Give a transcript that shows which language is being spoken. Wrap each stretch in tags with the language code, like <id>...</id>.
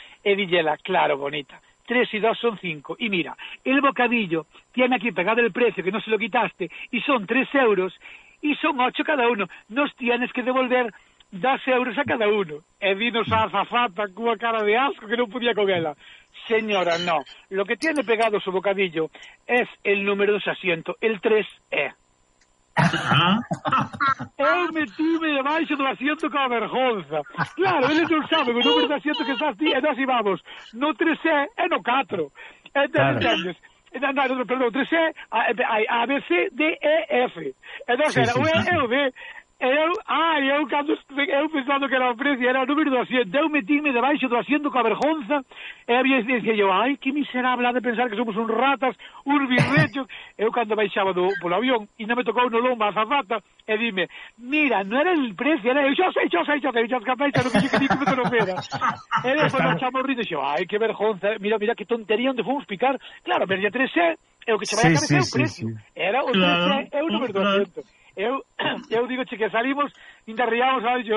<es>He dicho, claro, bonita. 3 y 2 son 5. Y mira, el bocadillo tiene aquí pegado el precio, que no se lo quitaste, y son 3 euros, y son 8 cada uno. Nos tienes que devolver 2 euros a cada uno. He dicho, esa azafata, con una cara de asco, que no podía cogerla. Señora, no. Lo que tiene pegado su bocadillo es el número de su asiento, el 3E.</es> <gl>Eu metime debaixo do asiento con a vergonza. Claro, ele non sabe o número do asiento que estás ti. E nós íbamos no 3E e no 4. Entendes? Claro. Perdón, 3E, A, B, C, D, E, F. E nós era o E, E, O, B. Eu pensando que era o precio, era o número do asiento. Eu metime debaixo do asiento con a vergonza.</gl> <es>E había dicía yo, ai, que miserable ha de pensar que somos un ratas, un birrecho.</es> <gl>Eu cando baixaba polo avión e non me tocou no lomba a zafata, e dime, mira, non era</gl> <es>el precio,</es> <gl>era eu, Eu digo, che, que salimos, interriamos, ¿sabes?</gl>